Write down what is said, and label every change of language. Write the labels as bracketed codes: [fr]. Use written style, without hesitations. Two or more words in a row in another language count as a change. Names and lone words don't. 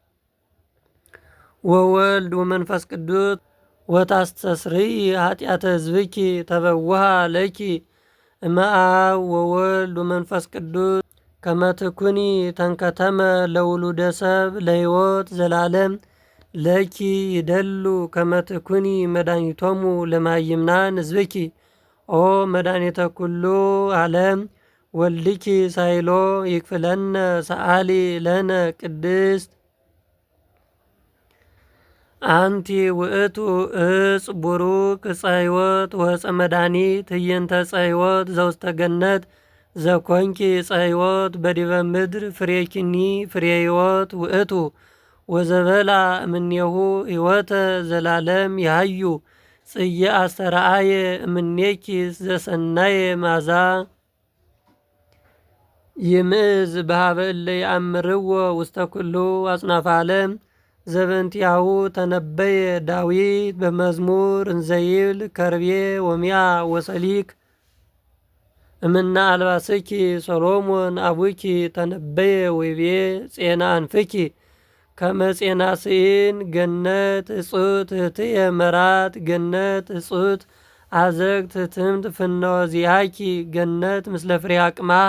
[gez] ወወልድ ወመንፈስ ቅዱስ ወታስተስርይ ኃጢአተ ሕዝብኪ ተበውሃ ለኪ እመአብ ወወልድ ወመንፈስ ቅዱስ ከመትኩኒ ተንከተመ ለውሉደ ሰብ ለሕይወት ዘላለም ለኪ ይደሉ ከመትኩኒ መድኃኒቶሙ ለማይምናን ሕዝብኪ ኦ መድኃኒተ ኩሉ ዓለም ወልድኪ ሳይሎ ይክፍለነ ሰአሊ ለነ ቅድስት አንቲ ውእቱ እጽ ቡሩክ ዕፀ ሕይወት ወዕፀ መድኃኒት ህየንተ ዕፀ ሕይወት ዘውስተ ገነት ዘኮንኪ ዕፀ ሕይወት በዲበ ምድር ፍሬኪኒ ፍሬ ሕይወት ውእቱ ወዘበላ እምኔሁ ሕይወተ ዘላለም ያህዩ ጽየ አስተርአየ እምኔኪ ዘሰናየ ማዛ ይምእዝ በሃበ እለ ይአምርዎ ውስተ ኩሉ አጽናፈ ዓለም ዘበንቲያሁ ተነበየ ዳዊት በመዝሙር እንዘይብል ከርቤ ወሚያ ወሰሊክ እምና አልባስኪ ሰሎሞን አቡኪ ተነበየ ወይቤ ጼና አንፍኪ ከመጼና ስኢን ገነት እጹት እህትየ መራት ገነት እጹት አዘግት ትምት ፍነወ ዚአኪ ገነት ምስለ ፍሬ አቅማ